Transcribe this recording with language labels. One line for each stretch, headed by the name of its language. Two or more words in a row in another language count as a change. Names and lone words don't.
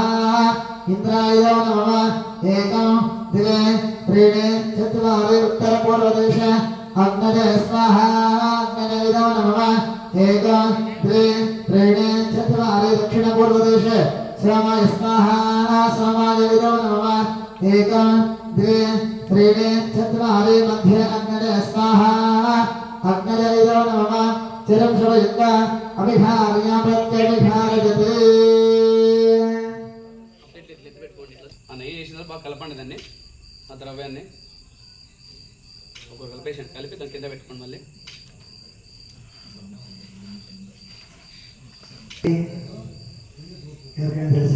Sanskrit: इन्द्राय नमः एकं द्वे त्रीणि चत्वारि उत्तरपूर्वदिश अग्नये स्वाहा अग्नये नमः एकं द्वे त्रीणि चत्वारि दक्षिणपूर्वदिश श्रमाय स्वाहा श्रमाय नमः एकं द्वे त्रीणि चत्वारि मध्ये अग्नये स्वाहा अग्नये नमः चिरं शुभयुक्त अभिधार्य प्रत्यभिधारयते
Telugu: ఆ నెయ్యి వేసిన బాగా కలపండి దాన్ని ఆ ద్రవ్యాన్ని ఒక కలిపేసాను కలిపి దాని కింద పెట్టుకోండి మళ్ళీ ఎవరికైనా తెలుసా